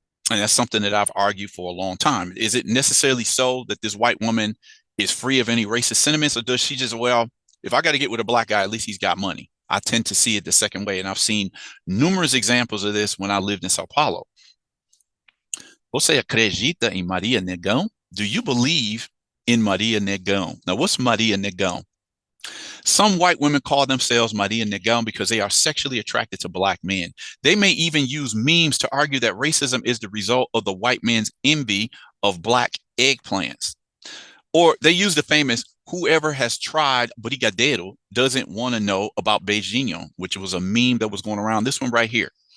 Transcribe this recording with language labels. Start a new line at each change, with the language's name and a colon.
English: And that's something that I've argued for a long time. Is it necessarily so that this white woman is free of any racist sentiments, or does she just, well, if I got to get with a black guy, at least he's got money? I tend to see it the second way, and I've seen numerous examples of this when I lived in Sao Paulo.
Portuguese: Você acredita em Maria Negão?
English: Do you believe in Maria Negão? Now, what's Maria Negão? Some white women call themselves Maria Negão because they are sexually attracted to black men. They may even use memes to argue that racism is the result of the white man's envy of black eggplants. Or they use the famous whoever has tried brigadeiro doesn't want to know about beijinho, which was a meme that was going around. This one right here.